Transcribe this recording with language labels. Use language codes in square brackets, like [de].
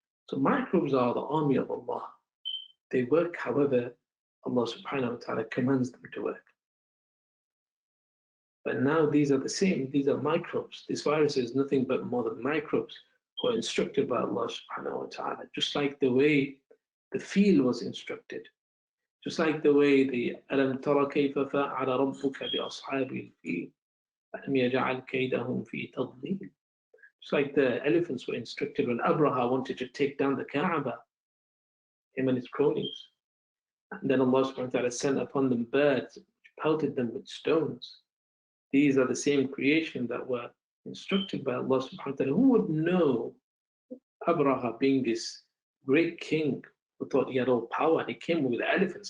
[en] So microbes are the army of Allah. They work however Allah subhanahu wa ta'ala commands them to work. But now these are the same, these are microbes. This virus is nothing but more than microbes who are instructed by Allah subhanahu wa ta'ala, just like the way the field was instructed. Just like the way the [ar] أَلَمْ تَرَ كَيْفَ فَعَلَ رَبُّكَ بِأَصْحَابِ الْفِيلِ أَلَمْ يَجْعَلْ كَيْدَهُمْ فِي تَضْلِيلٍ. [en] Just like the elephants were instructed when Abraha wanted to take down the Kaaba, him and his cronies. And then Allah subhanahu wa ta'ala sent upon them birds, which pelted them with stones. These are the same creation that were instructed by Allah subhanahu wa ta'ala. Who would know Abraha being this great king who thought he had all power, and he came with elephants.